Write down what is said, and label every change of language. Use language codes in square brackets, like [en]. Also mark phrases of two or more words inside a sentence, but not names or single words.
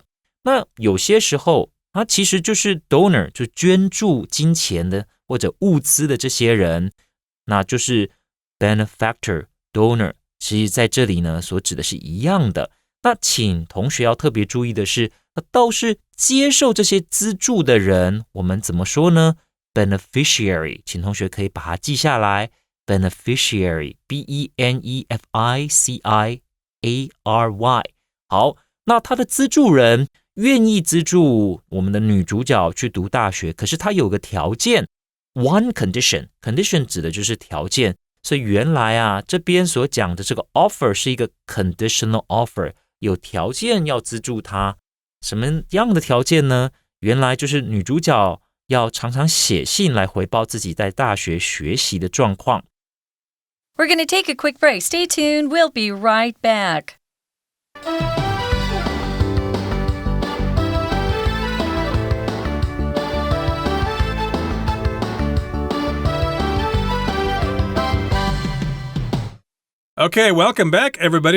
[zh] 那有些时候他其实就是 donor， 就捐助金钱的或者物资的这些人，那就是 [en] benefactor donor [zh] 其实在这里呢，所指的是一样的。那请同学要特别注意的是，倒是接受这些资助的人，我们怎么说呢？ Beneficiary， 请同学可以把它记下来。Beneficiary， B-E-N-E-F-I-C-I-A-R-Y。好，那他的资助人愿意资助我们的女主角去读大学，可是他有个条件 ， [en] one condition [zh] 指的就是条件。所以原来啊，这边所讲的这个 offer 是一个 [en] conditional offer， [zh] 有条件要资助他。什么样的条件呢？原来就是女主角要常常写信来回报自己在大学学习的状况。 [en] We're going to take a quick break. Stay tuned. We'll be right back. Okay, welcome back, everybody.